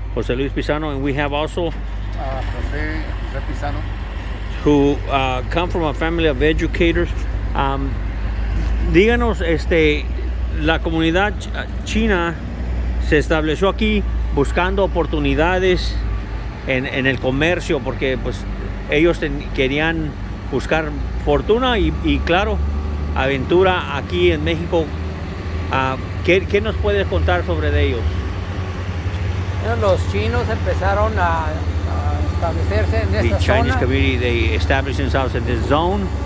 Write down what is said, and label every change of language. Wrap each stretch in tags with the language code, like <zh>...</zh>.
<en>José Luis Pisano, and we have also José Pisano, who come from a family of educators.</en> <es>Díganos, la comunidad china se estableció aquí buscando oportunidades en el comercio, porque pues ellos querían buscar fortuna y claro, aventura aquí en México. ¿Qué nos puedes contar sobre ellos? Los chinos empezaron a establecerse en esta</es> <en>The Chinese</en> <es>zona.</es> <en>community, they established themselves in this zone.</en>